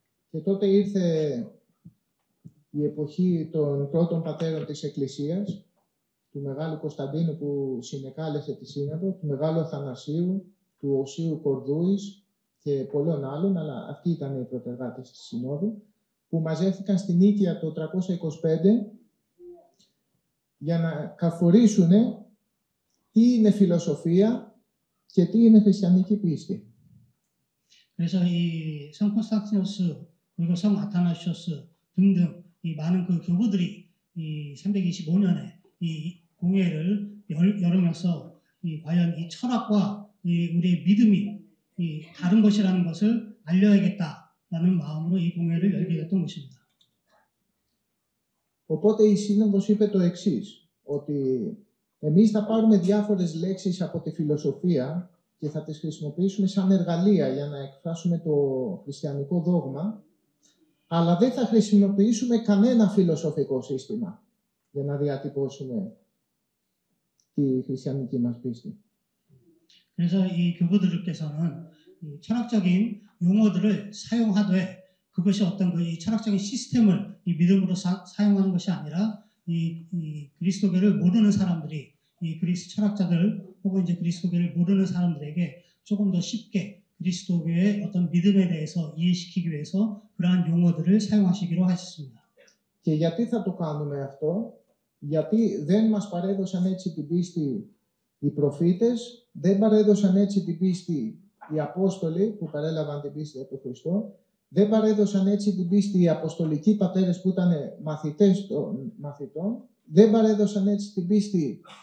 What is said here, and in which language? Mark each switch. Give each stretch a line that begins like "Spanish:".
Greek: Και τότε ήρθε η εποχή των πρώτων πατέρων της Εκκλησίας, του Μεγάλου Κωνσταντίνου που συνεκάλεσε τη Σύνοδο, του Μεγάλου Αθανασίου, του Οσίου Κορδούης και πολλών άλλων, αλλά αυτοί ήταν οι πρωτεργάτες της Συνόδου, που μαζεύτηκαν στην Νίκαια το 325 για να καθορίσουν τι είναι φιλοσοφία και τι είναι χριστιανική πίστη.
Korean: 그래서 이 성 콘스탄티노스 그리고 성 아타나시오스 등등 이 많은 그 교부들이 이 325년에 이 공회를 열으면서 이 과연 이 철학과 이 우리의 믿음이 이 다른 것이라는 것을 알려야겠다라는 마음으로 이 공회를 열게 됐던 것입니다.
Greek: Οπότε η Σύνοδος είπε το εξής, ότι εμείς θα πάρουμε διάφορες λέξεις από τη φιλοσοφία και θα τις χρησιμοποιήσουμε σαν εργαλεία για να εκφράσουμε το χριστιανικό δόγμα, αλλά δεν θα χρησιμοποιήσουμε κανένα φιλοσοφικό σύστημα για να διατυπώσουμε τη χριστιανική μας πίστη.
Korean: 그래서 이 교부들께서는 이 철학적인 용어들을 사용하되 그것이 어떤 이 철학적인 시스템을 이 믿음으로 사용하는 것이 아니라 이 그리스도교를 모르는 사람들이 이 그리스 철학자들 혹은 이제 그리스도교를 모르는 사람들에게 조금 더 쉽게 그리스도교의 어떤 믿음에 대해서 이해시키기 위해서 그러한 용어들을 사용하시기로 하셨습니다.
Greek: Και γιατί θα το κάνουμε αυτό? Γιατί δεν μας παρέδωσαν έτσι την πίστη οι προφήτες, δεν παρέδωσαν έτσι την πίστη οι Απόστολοι που παρέλαβαν την πίστη από τον Χριστό, δεν παρέδωσαν έτσι την πίστη οι Αποστολικοί πατέρες που ήταν μαθητές των μαθητών, δεν παρέδωσαν έτσι την πίστη